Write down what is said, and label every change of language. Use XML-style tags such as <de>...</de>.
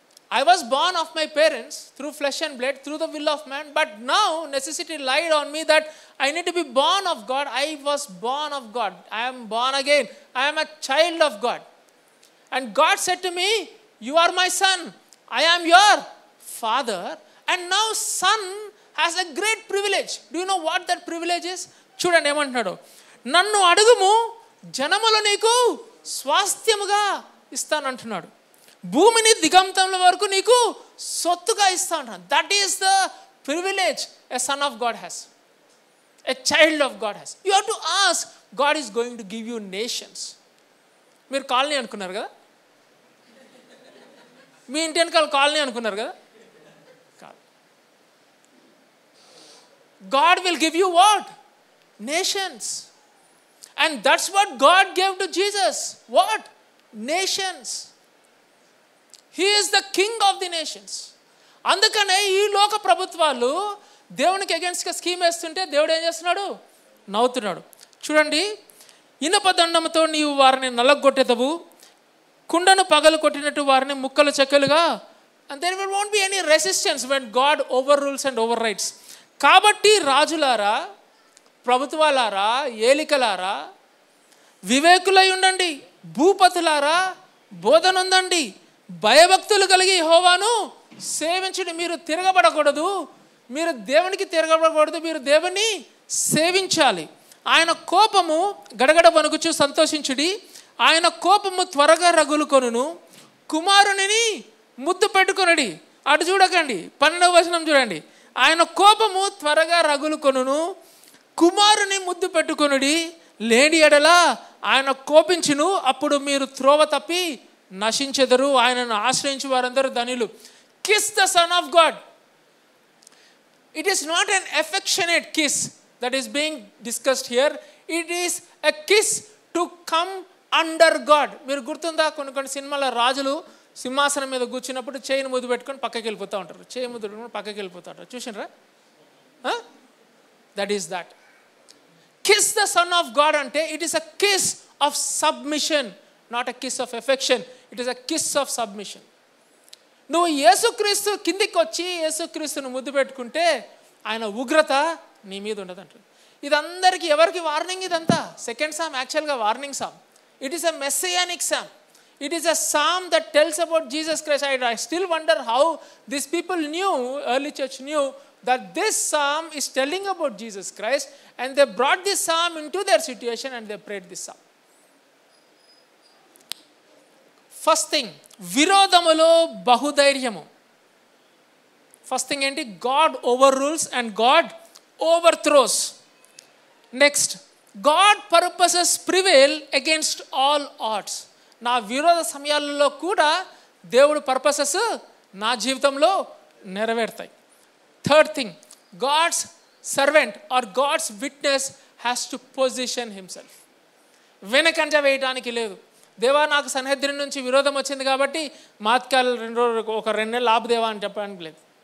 <en>I was born of my parents through flesh and blood, through the will of man, but now necessity lied on me that I need to be born of God. I was born of God. I am born again. I am a child of God. And God said to me, you are my son. I am your father. And now son has a great privilege. Do you know what that privilege is?</en> <te>చూడండి ఏమంటున్నాడు, నన్ను అడుగుము జనములు నీకు స్వాస్థ్యముగా ఇస్తానంటున్నాడు, భూమిని దిగంతముల వరకు నీకు సొత్తుగా ఇస్తా అంటున్నాడు.</te> <en>That is the privilege a son of God has, a child of God has. You have to ask, God is going to give you nations.</en> <te>మీరు కాలనీ అనుకున్నారు కదా, మీ ఇంటి వెనకాల కాలనీ అనుకున్నారు కదా, కాదు.</te> <en>God will give you what? Nations. And that's what God gave to Jesus. What? Nations. He is the king of the nations.</en> <te>అందుకనే ఈ లోక ప్రభుత్వాలు దేవునికి అగెన్స్ట్గా స్కీమ్ వేస్తుంటే దేవుడు ఏం చేస్తున్నాడు? నవ్వుతున్నాడు. చూడండి, ఇనప దండంతో నీవు వారిని నలగొట్టెదవు, కుండను పగలు కొట్టినట్టు వారిని ముక్కలు చెక్కలుగా.</te> <en>And there won't be any resistance when God overrules and overrides.</en> <te>కాబట్టి రాజులారా, ప్రభుత్వాలారా, ఏలికలారా, వివేకులై ఉండండి, భూపతులారా బోధనుందండి, భయభక్తులు కలిగి యెహోవాను సేవించండి. మీరు తిరగబడకూడదు, మీరు దేవునికి తిరగబడకూడదు, మీరు దేవుని సేవించాలి. ఆయన కోపము గడగడ వణుకుచు సంతోషించుడి, ఆయన కోపము త్వరగా రగులుకొనును, కుమారునిని ముద్దు పెట్టుకొనుడి. అటు చూడకండి, 12వ వచనం చూడండి, ఆయన కోపము త్వరగా రగులుకొనును, కుమారుని ముద్దు పెట్టుకొనుడి, లేని ఎడల ఆయన కోపించును, అప్పుడు మీరు త్రోవ తప్పి నశించెదరు, ఆయనను ఆశ్రయించి వారందరూ ధనులు.</te> <en>Kiss the son of God. It is not an affectionate kiss that is being discussed here. It is a kiss to come under God.</en> <te>మీరు గుర్తుందా, కొన్ని సినిమాల రాజులు సింహాసనం మీద కూర్చున్నప్పుడు చేయిని ముద్దు పెట్టుకొని పక్కకి వెళ్ళిపోతూ ఉంటారు, చేయి ముద్దు పెట్టుకొని పక్కకి వెళ్ళిపోతూ ఉంటారు, చూసినరా?</te> <en>That is that. Kiss the son of God అంటే it is a kiss of submission, not a kiss of affection. It is a kiss of submission.</en> <te>నువ్వు యేసుక్రీస్తు కిందికి వచ్చి యేసుక్రీస్తును ముద్దు పెట్టుకుంటే ఆయన ఉగ్రత నీ మీద ఉండదంట. ఇదందరికీ ఎవరికి వార్నింగ్? ఇదంతా సెకండ్ సామ్ యాక్చువల్గా warning Sam.</te> <en>It is a messianic psalm. It is a psalm that tells about Jesus Christ. I still wonder how these people knew, early church knew, that this psalm is telling about Jesus Christ, and they brought this psalm into their situation and they prayed this psalm. First thing,</en> <te>విరోధములో బహుధైర్యము. First thing ఏంటి?</te> <en>God overrules and God overthrows. Next, God purposes prevail against all odds.</en> <te>నా విరోధ సమయాలలో కూడా దేవుడు purposes నా జీవితంలో నెరవేరుతాయి.</te> <en>Third thing, God's servant or God's witness has to position himself.</en> <te>వెనకంజ వేయడానికి లేదు. దేవా, నాకు సన్హెద్రిన్ నుంచి విరోధం వచ్చింది కాబట్టి మాత్కాలు 2 నెలలు ఆపు దేవా అని చెప్పడానికి లేదు.</te>